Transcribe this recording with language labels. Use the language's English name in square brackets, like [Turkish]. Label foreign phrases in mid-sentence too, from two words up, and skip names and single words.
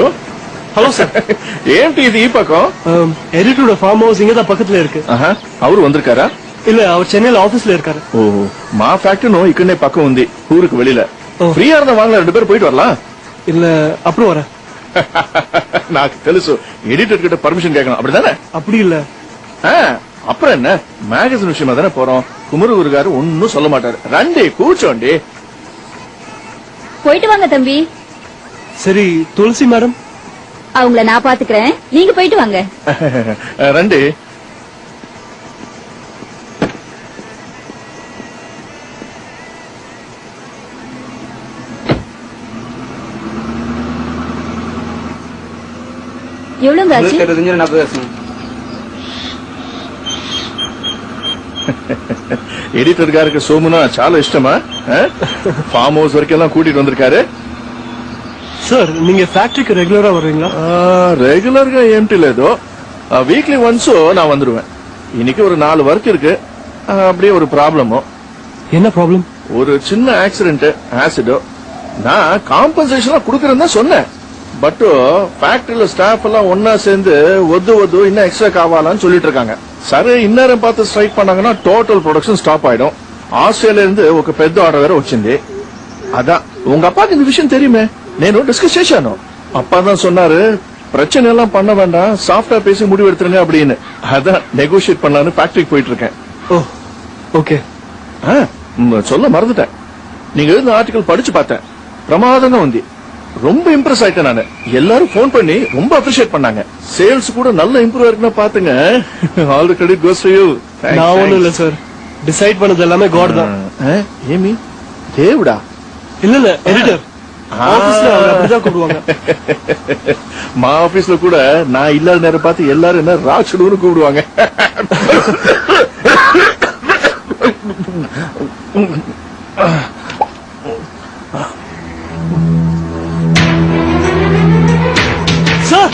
[Tamil] ஹலோ சார். [Telugu] ఏంటి ఇది ఈ పక్కం? [Tamil] எடிட்டரோட [English] farm house [Tamil] இங்கதான் பக்கத்துல இருக்கு. அவரு வந்திருக்காரா? இல்ல, அவர் சென்னையில ஆபீஸ்ல இருக்காரு. [Telugu] ఓహో, మా ఫ్యాక్టరీ ఇక్కడనే పక్కన ఉంది, ఊరికి வெளியில. [Tamil] ఫ్రీயா இருந்தா வாங்கல, 2 பேரும் போயிட்டு வரலாம். இல்ல, அப்புறம் வரேன். [Telugu] నాకు తెలుసు, [Tamil] எடிட்டர் கிட்ட பர்மிஷன் கேட்கணும், அப்படிதானே? அப்படி இல்ல. அப்புறம் என்ன, மேகசின் விஷயமா தானே போறோம். குமரகுரு காரு ஒன்னும் சொல்ல மாட்டாரு. [Telugu] రండి కూర్చోండి. [Tamil] போயிட்டு வாங்க தம்பி. சரி, துளசி மேடம், அவங்கள நான் பாத்துக்கிறேன், நீங்க போயிட்டு வாங்க. ரண்டி. எவ்வளவு ஆச்சு? [Telugu] எடிட்டர் గారికి సోమునా చాలా ఇష్టమా? [English] farm house [Tamil] వరకెல்லாம் கூட்டிட்டு வந்திருக்காரு. சார், நீங்க ஃபேக்டரிக்கு ரெகுலரா வருவீங்களா? [Telugu] ரெகுலர்గా ఏంటి లేదో, [English] weekly once [Tamil] நான் வந்துருவேன். இன்னைக்கு ஒரு 4 ஒர்க் இருக்கு. அப்படியே ஒரு ப்ராப்ளமோ. என்ன ப்ராப்ளம்? ஒரு சின்ன ஆக்சிடென்ட், ஆசிடோ. நான் காம்பன்சேஷனா குடுக்கறேன்னு தான் சொன்னேன். பட் ஃபேக்டரியில ஸ்டாஃப் எல்லாம் ஒன்னா சேர்ந்து ஒது இன்னும் எக்ஸ்ட்ரா காவாலான்னு சொல்லிட்டு இருக்காங்க. [Telugu] సరే, ఇన్నరం పాత స్ట్రైక్ பண்ணாங்கன்னா [English] total production stop [Telugu] ఆయిடும். ఆస్ట్రేలియా இருந்து ఒక పెద్ద ఆర్డర్ వేరే వచ్చింది. [Tamil] அதான் உங்க அப்பாக்கு இந்த விஷயம் தெரியுமே, [Telugu] నేను டிஸ்கஸ் చేశాను. [Tamil] அப்பா தான் சொன்னாரு, பிரச்சனை எல்லாம் பண்ண வேண்டாம், சாஃப்டா பேசி முடிவு எடுத்துருங்க அப்படின்னு. அதான் நெகோசியேட் பண்ணலான்னு ஃபேக்டரிக்கு போயிட்டு இருக்கேன். ஓ, ஓகே. சொல்ல மறந்துட்டேன், நீங்க எழுதின ஆர்டிகல் படிச்சு பார்த்தேன், [Telugu] பிரமாதంగా ఉంది. [Tamil] ரொம்ப இம்ப்ரெஸ் ஆயிட்டேன் நானு. எல்லாரும் போன் பண்ணி ரொம்ப அப்ரிஷியேட் பண்ணாங்க. சேல்ஸ் கூட நல்ல இம்ப்ரூவ் இருக்குன்னு பாத்துங்க. [English] all the credit goes to you. [Tamil] நான் ஒண்ணும் இல்ல சார், டிசைட் பண்ணது எல்லாமே காட் தான். [Telugu] ఏమి దేవుడా? [Tamil] இல்ல எடிட்டர் ஆபீஸ்ல அவங்க அப்படிதான் கூப்பிடுவாங்க. மா ஆபீஸ்ல கூட நான் இல்லாத நேரம் பார்த்து எல்லாரும் என்ன ராட்சடுன்னு கூப்பிடுவாங்க. சார்